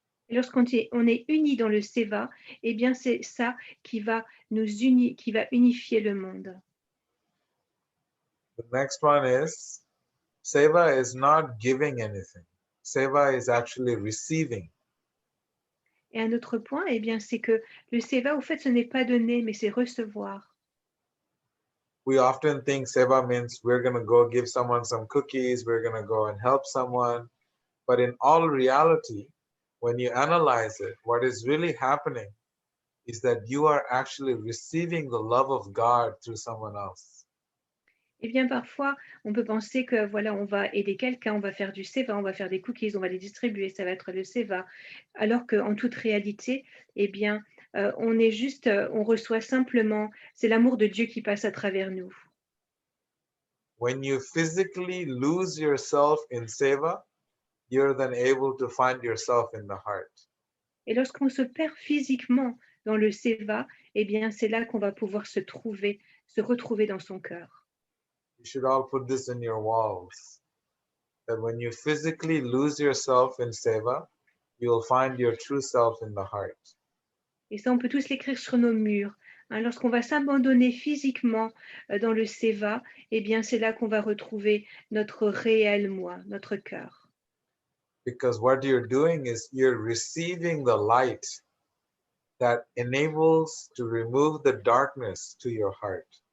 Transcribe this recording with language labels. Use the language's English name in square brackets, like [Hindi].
[French] Et lorsqu'on on est unis dans le seva, eh bien c'est ça qui va nous unir, qui va unifier le monde. [English] The next one is seva is not giving anything. Seva is actually receiving. [French] Et un autre point, eh bien, c'est que le seva, au fait, ce n'est pas donner, mais c'est recevoir. [English] We often think seva means we're going to go give someone some cookies, we're going to go and help someone. But in all reality, when you analyze it, what is really happening is that you are actually receiving the love of God through someone else. [French] Eh bien, parfois, on peut penser que, voilà, on va aider quelqu'un, on va faire du seva, on va faire des cookies, on va les distribuer, ça va être le seva. Alors qu'en toute réalité, eh bien, on est juste, on reçoit simplement, c'est l'amour de Dieu qui passe à travers nous. [English] When you physically lose yourself in seva, you're then able to find yourself in the heart. [French] Et lorsqu'on se perd physiquement dans le seva, eh bien, c'est là qu'on va pouvoir se retrouver dans son cœur. [English] You should all put this in your walls, that when you physically lose yourself in seva, you will find your true self in the heart. [French] Et ça, on peut tous l'écrire sur nos murs. Hein, lorsqu'on va s'abandonner physiquement dans le seva, eh bien, c'est là qu'on va retrouver notre réel moi, notre cœur. [English] Because what you're doing is you're receiving the light that enables to remove the darkness to your heart.